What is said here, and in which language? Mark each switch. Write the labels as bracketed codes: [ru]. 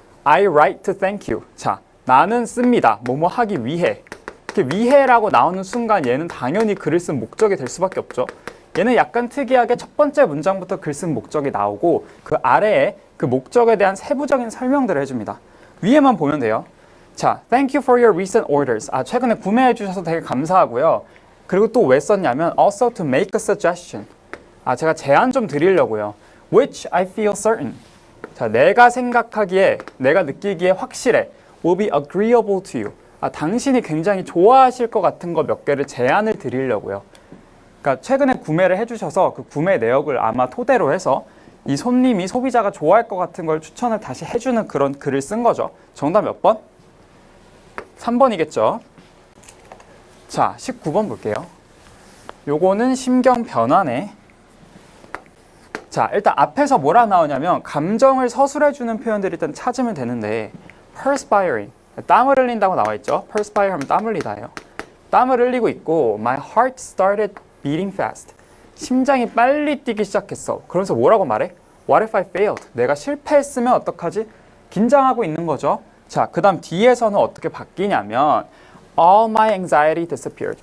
[en] I write to thank you. [ko] 자, 나는 씁니다. 뭐뭐 하기 위해. 이렇게 위해라고 나오는 순간 얘는 당연히 글을 쓴 목적이 될 수밖에 없죠. 얘는 약간 특이하게 첫 번째 문장부터 글 쓴 목적이 나오고 그 아래에 그 목적에 대한 세부적인 설명들을 해줍니다. 위에만 보면 돼요. [en] 자, thank you for your recent orders. [ko] 아, 최근에 구매해 주셔서 되게 감사하고요. 그리고 또 왜 썼냐면 [en] also to make a suggestion. [ko] 아, 제가 제안 좀 드리려고요. [en] which I feel certain. [ko] 자, 내가 생각하기에, 내가 느끼기에 확실해. [en] will be agreeable to you. [ko] 아, 당신이 굉장히 좋아하실 것 같은 거 몇 개를 제안을 드리려고요. 그러니까 최근에 구매를 해주셔서 그 구매 내역을 아마 토대로 해서 이 손님이 소비자가 좋아할 것 같은 걸 추천을 다시 해주는 그런 글을 쓴 거죠. 정답 몇 번? 3번이겠죠. 자, 19번 볼게요. 요거는 심경 변화네. 자, 일단 앞에서 뭐라 나오냐면 감정을 서술해주는 표현들을 일단 찾으면 되는데 perspiring, 땀을 흘린다고 나와 있죠. perspire 하면 땀 흘리다예요. 땀을 흘리고 있고 [en] my heart started beating fast. [ko] 심장이 빨리 뛰기 시작했어. 그러면서 뭐라고 말해? [en] What if I failed? [ko] 내가 실패했으면 어떡하지? 긴장하고 있는 거죠. 자, 그 다음 뒤에서는 어떻게 바뀌냐면 [en] All my anxiety disappeared.